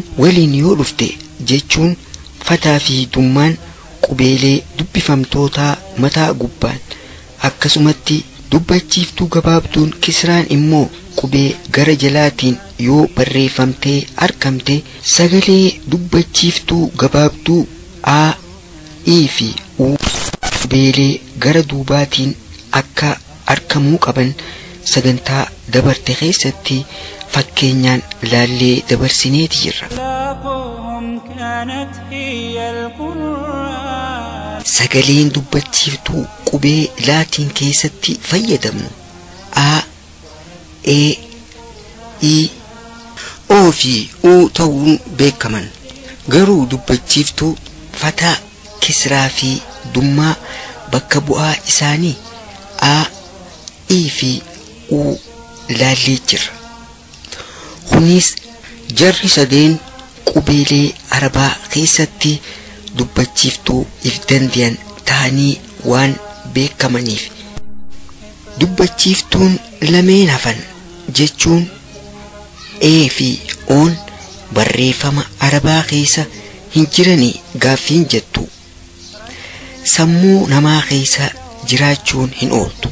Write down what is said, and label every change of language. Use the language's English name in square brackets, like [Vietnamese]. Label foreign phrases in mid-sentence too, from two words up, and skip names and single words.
[Oromo] waliin yoo dhufte jechuun fataa fi dummaan qubeelee dubbifamtootaa mataa gubbaan akkasumatti dubbachiiftuu gabaabduun kisraan immoo qubee gara jalaatiin yoo barreeffamtee argamte sagalee dubbachiiftuu gabaabduu a i fi u qubeelee gara duubaatiin akka argamuu qaban sagantaa dabarte keessatti fakkeenyaan laallee dabarsineeti jirra. sagaleen dubbachiiftuu qubee laatiin keessatti fayyadamnu a e i o fi u ta'uun beekaman garuu dubbachiiftuu fataa kisraa fi dummaa bakka bu'aa isaanii a i fi u laallee jirra. kunis jarri sadeen qubeelee arabaa keessatti dubbachiiftuu if dandeyan ta'anii waan beekamaniif dubbachiiftuun lameen hafan jechuun e fi oon barreeffama arabaa keessa hin jiranii gaaffiin jettu sammuu namaa keessa jiraachuun hin ooltu.